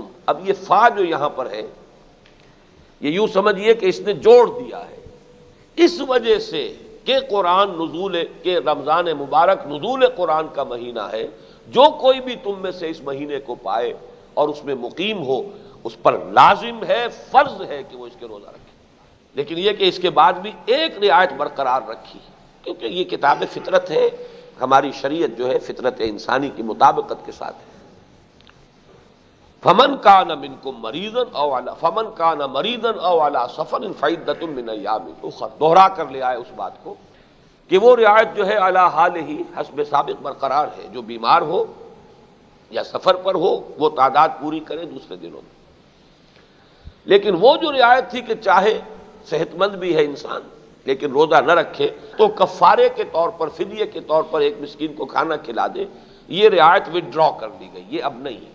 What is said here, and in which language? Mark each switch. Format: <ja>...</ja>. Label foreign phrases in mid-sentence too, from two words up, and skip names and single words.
<ur>اب یہ فا جو یہاں پر ہے یہ یوں سمجھیے کہ اس نے جوڑ دیا ہے، اس وجہ سے کہ قرآن نزول کے رمضان مبارک نزول قرآن کا مہینہ ہے، جو کوئی بھی تم میں سے اس مہینے کو پائے اور اس میں مقیم ہو، اس پر لازم ہے، فرض ہے کہ وہ اس کے روزہ رکھے۔ لیکن یہ کہ اس کے بعد بھی ایک رعایت برقرار رکھی، کیونکہ یہ کتاب فطرت ہے، ہماری شریعت جو ہے فطرت انسانی کی مطابقت کے ساتھ ہے۔</ur> <ar>فمن کان منکم مریضا او علی فمن کان مریضا او علی سفر فعدۃ من ایام اخر،</ar> <ur>دوہرا کر لے آئے اس بات کو کہ وہ رعایت جو ہے علی حال ہی حسب سابق برقرار ہے، جو بیمار ہو یا سفر پر ہو وہ تعداد پوری کرے دوسرے دنوں میں۔ لیکن وہ جو رعایت تھی کہ چاہے صحت مند بھی ہے انسان لیکن روزہ نہ رکھے تو کفارے کے طور پر، فدیے کے طور پر ایک مسکین کو کھانا کھلا دے، یہ رعایت وڈرا کر دی گئی، یہ اب نہیں ہے۔</ur>